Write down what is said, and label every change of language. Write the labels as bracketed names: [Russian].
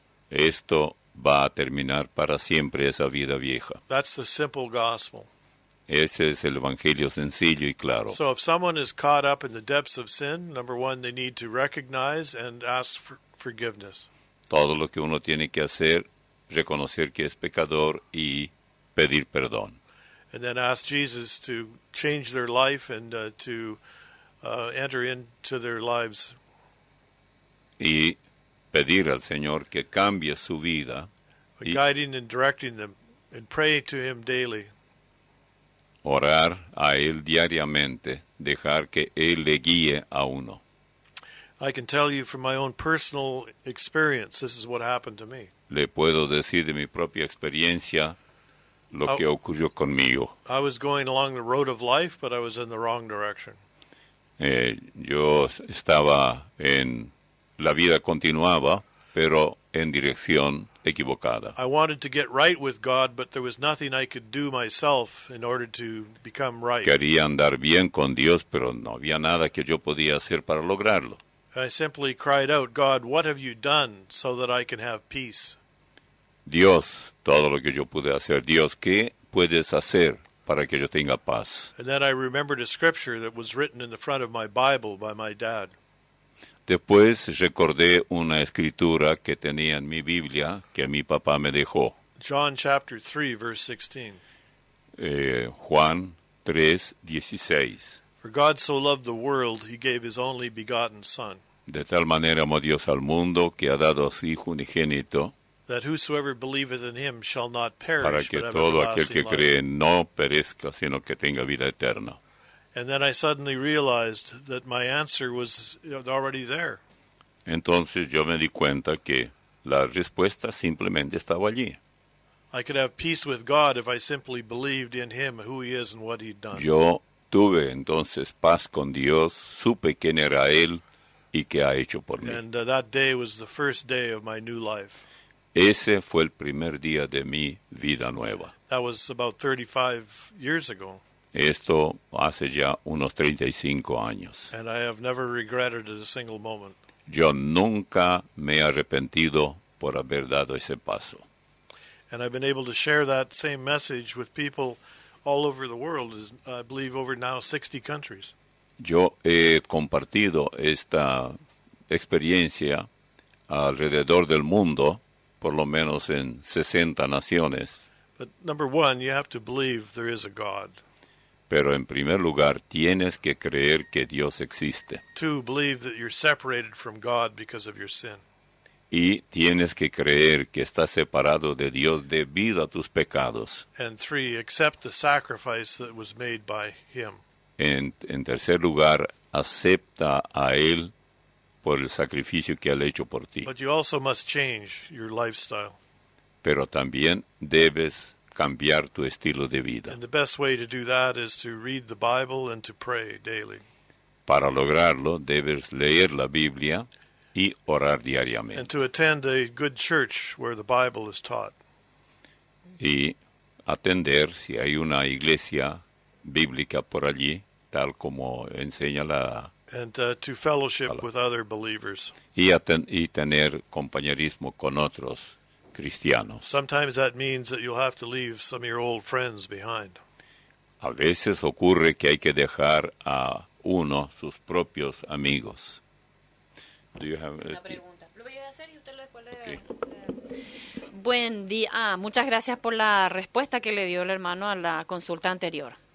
[Spanish] esto va a terminar para siempre esa vida vieja. [English] That's the simple gospel. [Spanish] Ese es el evangelio sencillo y claro. [English] So if someone is caught up in the depths of sin, number one, they need to recognize and ask for forgiveness. [Spanish] Todo lo que uno tiene que hacer, reconocer que es pecador y pedir perdón. [English] And then ask Jesus to change their life and to enter into their lives. [Spanish] Y pedir al Señor que cambie su vida y [English] Guiding and directing them, and pray to Him daily. [Spanish] orar a Él diariamente, dejar que Él le guíe a uno. [English] I can tell you from my own personal experience, this is what happened to me. [Spanish] Le puedo decir de mi propia experiencia lo que ocurrió conmigo. [English] I was going along the road of life, but I was in the wrong direction. [Spanish] Yo estaba en la vida continuaba, pero en dirección equivocada. [English] I wanted to get right with God, but there was nothing I could do myself in order to become right. [Spanish] Quería andar bien con Dios, pero no había nada que yo podía hacer para lograrlo. [English] I simply cried out, God, what have you done so that I can have peace? [Spanish] Dios, todo lo que yo pude hacer. Dios, ¿qué puedes hacer para que yo tenga paz? [English] And then I remembered a scripture that was written in the front of my Bible by my dad. [Spanish] Después recordé una escritura que tenía en mi Biblia que mi papá me dejó. [English] John chapter 3, verse 16. [Spanish] Juan 3:16. [English] For God so loved the world, He gave His only begotten Son, [Spanish] De tal manera amó Dios al mundo que ha dado a su Hijo unigénito [English] that whosoever believeth in Him shall not [Spanish] para [English] perish, [Spanish] que [English] but have [Spanish] todo aquel que [English] everlasting life. [Spanish] cree no perezca, sino que tenga vida eterna. [English] And then I suddenly realized that my answer was already there. [Spanish] Entonces yo me di cuenta que la respuesta simplemente estaba allí. [English] I could have peace with God if I simply believed in Him, who He is and what He'd done. [Spanish] Yo tuve entonces paz con Dios, supe quién era Él y qué ha hecho por mí. [English] And that day was the first day of my new life. [Spanish] Ese fue el primer día de mi vida nueva. [English] That was about 35 years ago. [Spanish] Esto hace ya unos 35 años. [English] And I have never regretted it a single moment. [Spanish] Yo nunca me he arrepentido por haber dado ese paso. [English] And I've been able to share that same message with people all over the world, I believe over now 60 countries. [Spanish] Yo he compartido esta experiencia alrededor del mundo, por lo menos en 60 naciones. [English] But number one, you have to believe there is a God. [Spanish] Pero en primer lugar, tienes que creer que Dios existe. [English] Two, believe that you're separated from God because of your sin. [Spanish] Y tienes que creer que estás separado de Dios debido a tus pecados. [English] And three, accept the sacrifice that was made by Him. [Spanish] En tercer lugar, acepta a Él por el sacrificio que Él ha hecho por ti. [English] But you also must change your lifestyle. [Spanish] Pero también debes cambiar tu estilo de vida. [English] And the best way to do that is to read the Bible and to pray daily. [Spanish] Para lograrlo, debes leer la Biblia y orar [English] And [Spanish] diariamente. [English] to attend a good church where the Bible is taught. [Spanish] Y atender si hay una iglesia bíblica por allí, tal como enseña la... [English] And to fellowship with other believers. [Spanish] y tener compañerismo con otros cristianos. [English] Sometimes that means that you'll have to leave some of your old friends behind. [Spanish] A veces ocurre que hay que dejar a uno sus propios amigos. [English] Do you have [Spanish] Una pregunta. Lo voy a hacer y usted después le... [English] Okay. [Spanish] Buen día. Muchas gracias por la respuesta que le dio el hermano a la consulta anterior.